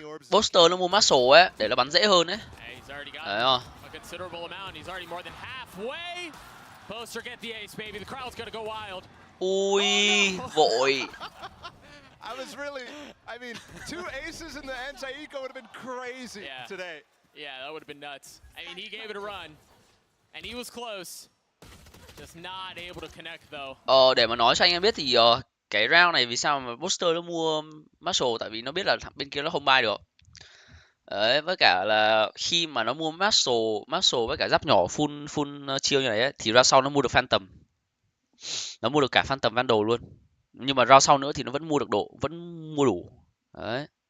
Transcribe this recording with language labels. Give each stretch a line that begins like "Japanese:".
Vietnamese: Boaster nó mua muscle ấy để nó bắn dễ hơn ấy. Đấy không?
English: A considerable amount. He's already more than halfway. Boaster get the ace, baby. The crowd's gonna go wild.
Vietnamese: Ui, vội.
English: I was really, I mean, 2 aces in the anti-eco would have been crazy today. Yeah, that would have been nuts. I mean, he gave it a run, and he was close. Just not able to connect though.
Vietnamese: Để mà nói cho anh em biết thì cái round này vì sao mà Boaster nó mua muscle, tại vì nó biết là bên kia nó không buy được. Đấy, với cả là khi mà nó mua muscle với cả giáp nhỏ full chiêu như này ấy, thì ra sau nó mua được Phantom. Nó mua được cả Phantom Vandal luôn. Nhưng mà round sau nữa thì nó vẫn mua được vẫn mua đủ. Đấy.